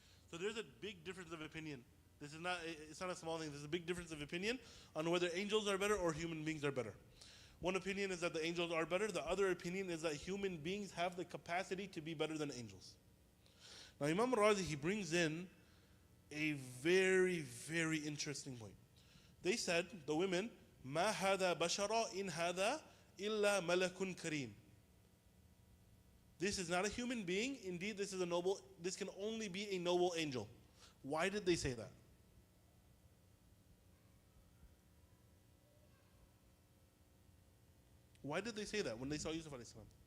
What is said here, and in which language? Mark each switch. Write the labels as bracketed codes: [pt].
[en] So there's a big difference of opinion. It's not a small thing. There's a big difference of opinion on whether angels are better or human beings are better. One opinion is that the angels are better. The other opinion is that human beings have the capacity to be better than angels. Now Imam Razi, he brings in a very, very interesting point. They said, the women, [ar] مَا هَذَا بَشَرًا إِنْ هَذَا إِلَّا مَلَكٌ كَرِيمٌ. [en] This is not a human being. Indeed, this can only be a noble angel. Why did they say that? Why did they say that when they saw Yusuf alayhi salam?